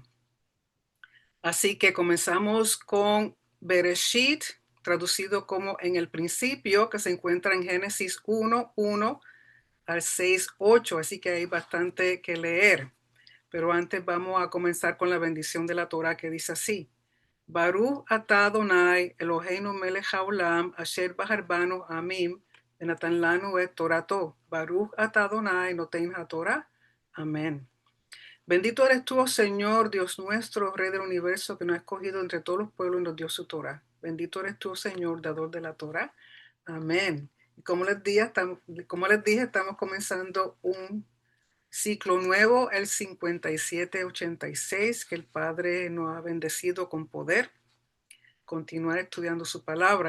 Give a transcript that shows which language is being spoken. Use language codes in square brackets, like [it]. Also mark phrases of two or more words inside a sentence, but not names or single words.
[es] Así que comenzamos con Bereshit, traducido como en el principio, que se encuentra en Génesis 1:1 al 6:8, así que hay bastante que leer. Pero antes vamos a comenzar con la bendición de la Torah que dice así. [he] ברוך אתה אדוני אלוהינו מלך העולם אשר בחר בנו עמים ונתן לנו את תורתו. ברוך אתה אדוני נותן התורה. [es] Amén. Bendito eres tú, oh Señor, Dios nuestro, Rey del universo, que nos ha escogido entre todos los pueblos y nos dio su Torah. Bendito eres tú, oh Señor, dador de la Torah. Amén. Y como les dije, estamos comenzando un ciclo nuevo, el 5786, que el Padre nos ha bendecido con poder continuar estudiando su palabra.